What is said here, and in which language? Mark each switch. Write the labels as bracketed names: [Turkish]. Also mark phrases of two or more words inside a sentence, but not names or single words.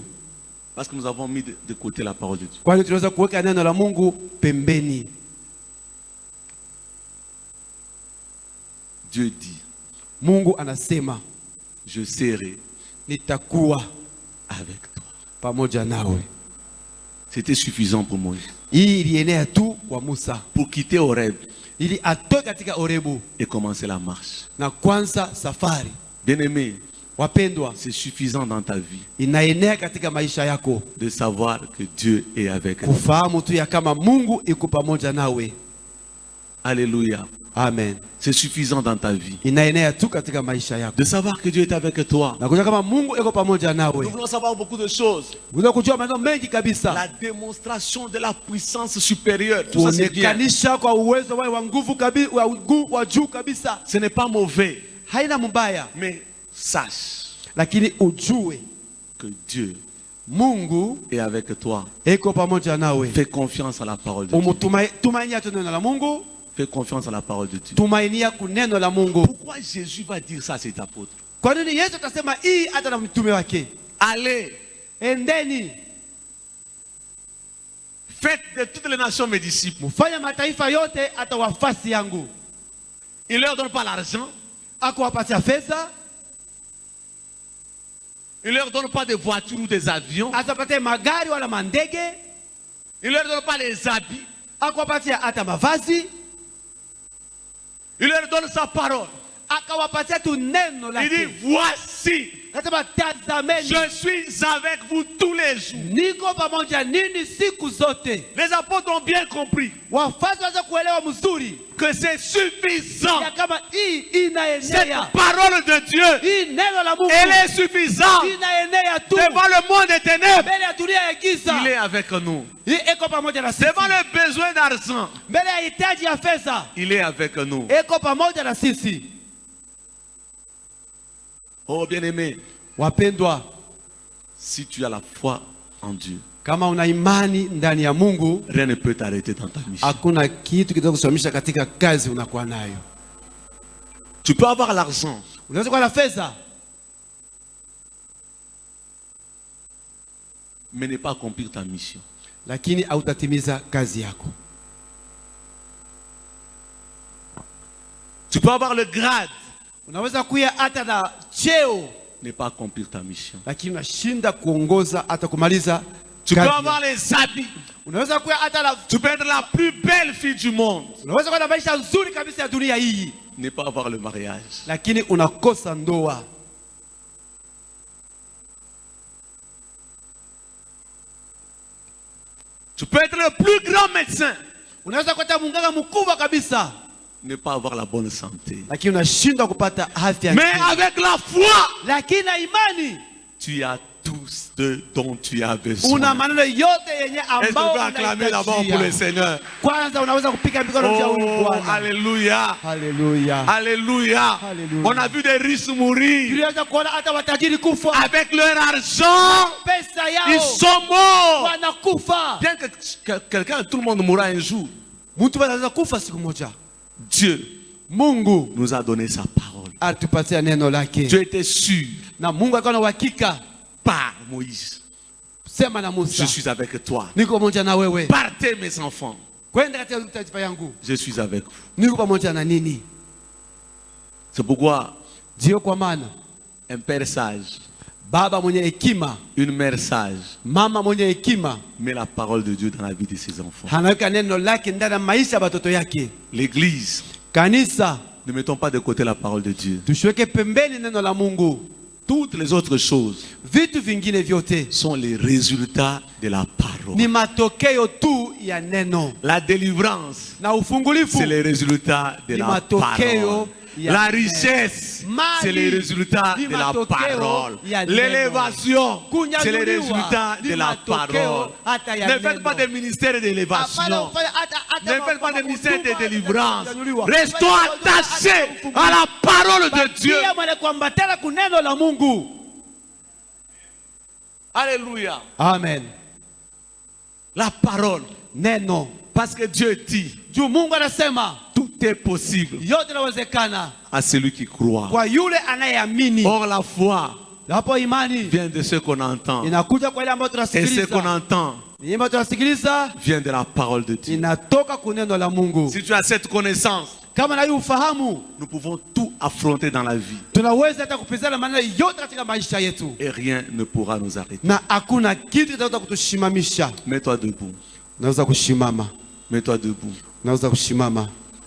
[French] Parce que nous avons mis de côté la parole de Dieu. [Swahili] kwani tunaweza kuweka neno la Mungu pembeni. [French] Dieu dit, [Swahili] Mungu anasema [French] je serai [Swahili] nitakuwa [French] avec toi. [Swahili] pamoja nawe. [French] C'était suffisant pour Moïse. [Swahili] Hii ilienea tu kwa Musa [French] Pour quitter Horeb [Swahili] ili atoke katika Orebu [French] et commencer la marche. [Swahili] na kwanza safari. [French] Bien-aimé, [Swahili] Wapendwa, [French] c'est suffisant dans ta vie [Swahili] inaenea katika maisha yako [French] de savoir que Dieu est avec toi. [Swahili] kufahamu tu ya kama Mungu iko pamoja nawe. [French] Alléluia. [Swahili] Amen. [French] C'est suffisant dans ta vie [Swahili] Inaenea tu katika maisha yako [French] de savoir que Dieu est avec toi. [Swahili] na kujua kama Mungu iko pamoja [French] Nous [Swahili] nawe. [French] voulons savoir beaucoup de choses. [Swahili] Unataka kujua maneno mengi kabisa. [French] La démonstration de la puissance supérieure. Tout ça c'est bien. [Swahili] Kuonekanisha kwa uwezo wao wa nguvu kabisa, wa juu kabisa. [French] Ce n'est pas mauvais. [Swahili] Haina mbaya, [French] Mais sache [Swahili] lakini ujue [French] que Dieu [Swahili] Mungu [French] est avec toi. [Swahili] iko pamoja nawe. [French] Fais confiance à la parole de Dieu. [Swahili] Tumainia tu neno la Mungu, [French] Fais confiance à la parole de Dieu. [Swahili] tumainia kuneno la Mungu. [French] Pourquoi Jésus va dire ça à ses apôtres? [Swahili] Kwa nini Yesu atasema hii hata na mtume wake? [French] Allez, [Swahili] Endeni, [French] faites de toutes les nations mes disciples. [Swahili] mfanye mataifa yote hata wafasi yangu. [French] Il ne leur donne pas l'argent. [Swahili] Akuwapatia fedha, [French] Il ne leur donne pas des voitures ou des avions. [Swahili] atapatia magari wala mandege, [French] Il ne leur donne pas les habits. [Swahili] akuwapatia hata mavazi, [French] Il leur donne sa parole. [Swahili] akawapatia tu neno [French] Il dit, [Swahili] lake. [French] voici, [Swahili] Nasema tazameni, [French] je suis avec vous tous les jours. [Swahili] niko pamoja nini siku zote. [French] Les apôtres ont bien compris [Swahili] Wafasi waweze kuelewa mzuri [French] que c'est suffisant. [Swahili] ya kama hii [French] Cette [Swahili] inaenea, [French] parole de Dieu, [Swahili] hii neno la Mungu [French] elle est suffisante. [Swahili] inaenea tu [French] Devant le monde des ténèbres, [Swahili] mbele ya dunia ya giza. [French] il est avec nous. [Swahili] Hii iko pamoja na sisi. [French] Devant le besoin d'argent, [Swahili] Mbele ya hitaji ya fedha, [French] il est avec nous. [Swahili] iko pamoja na sisi. [French] Oh bien-aimé, [Swahili] Wapendwa, [French] si tu as la foi en Dieu, [Swahili] kama una imani ndani ya Mungu, [French] rien ne peut t'arrêter dans ta mission. [Swahili] hakuna kitu kitakusimamisha katika kazi unakuwa nayo. [French] Tu peux avoir l'argent, [Swahili] Unaweza kuwa na fedha [French] mais ne pas accomplir ta mission. [Swahili] lakini hautatimiza kazi yako. [French] Tu peux avoir le grade, [Swahili] Unaweza kuya hata na cheo [French] ne pas accomplir ta mission. [Swahili] lakini unashinda kuongoza hata kumaliza [French] Tu peux [Swahili] kazi. [French] avoir les habits, [Swahili] Unaweza kuya hata na, [French] tu peux être la plus belle fille du monde, [Swahili] unaweza kuwa na maisha nzuri kabisa ya dunia hii [French] ne pas avoir le mariage. [Swahili] lakini unakosa ndoa. [French] Tu peux être le plus grand médecin, [Swahili] Unaweza kuwa hata munganga mkubwa kabisa [French] ne pas avoir la bonne santé. [Swahili] lakini unashindwa kupata afya [French] Mais [Swahili] njema. [French] avec la foi, [Swahili] Lakini na imani [French] tu as tout ce dont tu as [Swahili] una [French] besoin. [Swahili] maneno yote yenye [French] Est-ce qu'on [Swahili] ambao [French] peut acclamer d'abord pour le [Swahili] unahitajia. [French] Seigneur? [Swahili] Kwanza unaweza kupiga mikono vya huyu [French] Oh, [Swahili] Bwana. [French] alléluia. [Swahili] Haleluya. [French] Alléluia. Alléluia. On a vu des riches mourir [Swahili] Tuliweza kuona hata watajiri kufa, [French] avec leur argent. [Swahili] pesa [French] Ils [Swahili] yao [French] sont morts. [Swahili] wanakufa. [French] Bien que quelqu'un, tout le monde mourra un jour. [Swahili] Mtu anaweza kufa siku moja. [French] Dieu [Swahili] Mungu [French] nous a donné sa parole. [Swahili] atupatia neno lake, [French] Dieu était sûr [Swahili] na Mungu akawa na uhakika. [French] par Moïse. [Swahili] Sema na [French] Je [Swahili] Musa, [French] suis avec toi. [Swahili] niko pamoja na wewe, [French] Partez mes enfants. [Swahili] kwenda katika taifa yangu, [French] Je suis avec vous. [Swahili] niko pamoja na nini. [French] C'est pourquoi [Swahili] Ndio kwa maana [French] un père sage, [Swahili] baba mwenye hekima, [French] une mère sage, [Swahili] mama mwenye hekima [French] met la parole de Dieu dans la vie de ses enfants. [Swahili] anaweka neno lake ndani ya maisha ya watoto yake. [French] L'église, [Swahili] Kanisa, [French] ne mettons pas de côté la parole de Dieu. [Swahili] tusiweke pembeni neno la Mungu. [French] Toutes les autres choses [Swahili] Vitu vingine vyote [French] sont les résultats de la parole. [Swahili] ni matokeo tu ya neno, [French] La délivrance, [Swahili] na ufungulifu [French] c'est les résultats de [Swahili] ni [French] la [Swahili] matokeo [French] parole. [Swahili] ya [French] La [Swahili] neno. [French] richesse, [Swahili] Mali [French] c'est les résultats [Swahili] ni [French] de la [Swahili] matokeo [French] parole. [Swahili] ya neno. [French] L'élévation, [Swahili] Kunyanyuliwa [French] c'est les résultats [Swahili] ni [French] de la [Swahili] matokeo [French] parole. [Swahili] hata ya [French] Ne faites [Swahili] neno. [French] pas des ministères d'élévation. [Swahili] Hapana ufanye [French] Ne faites pas des ministères de [Swahili] huduma [French] délivrance. [Swahili] ya kunyanyuliwa. [French] Restons [Swahili] Fanya huduma [French] attachés [Swahili] hata [French] à la parole de Dieu. [Swahili] Bakia mwana kuambatana kuneno la Mungu. [French] Alléluia. [Swahili] Amen. [French] La parole. [Swahili] Neno. [French] Parce que Dieu dit, [Swahili] Juu Mungu anasema [French] tout est possible [Swahili] yote inawezekana [French] à celui qui croit. [Swahili] kwa yule anayeamini. [French] Or la foi [Swahili] Hapo imani [French] vient de ce qu'on entend. [Swahili] inakuja kwa ile ambayo [French] Et ce qu'on [Swahili] tunasikiliza. [French] entend [Swahili] Ni ambayo tunasikiliza [French] vient de la parole de Dieu. [Swahili] inatoka kuneno la Mungu. [French] Si tu as cette connaissance, [Swahili] Kama na hiyo ufahamu, [French] nous pouvons tout affronter dans la vie. [Swahili] tunaweza hata kupizana maneno yote katika maisha yetu, [French] Et rien ne pourra nous arrêter. [Swahili] na hakuna kitu kitaweza kutushimamisha. [French] Mets-toi debout. [Swahili] Naweza kushimama, [French] Mets-toi debout. [Swahili] naweza kushimama.